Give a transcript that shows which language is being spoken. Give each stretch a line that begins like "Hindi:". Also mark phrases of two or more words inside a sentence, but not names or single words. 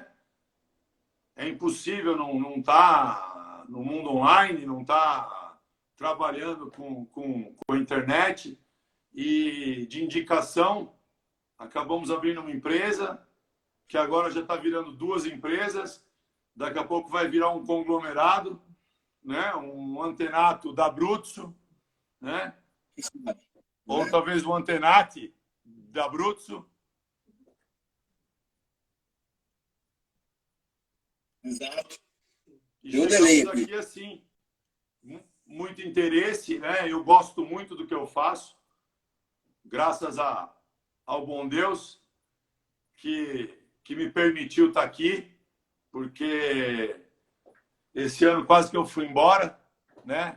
Portuguese: É impossível não estar no mundo online, não estar trabalhando com a internet. E de indicação, acabamos abrindo uma empresa, que agora já está virando duas empresas, daqui a pouco vai virar um conglomerado, né? Um antenato da Abruzzo, né? Ou talvez um antenati da Abruzzo. Exato. E Deu um delay chegamos aqui. aqui assim, muito interesse, né? Eu gosto muito do que eu faço, graças ao bom Deus que me permitiu estar aqui, porque esse ano quase que eu fui embora, né?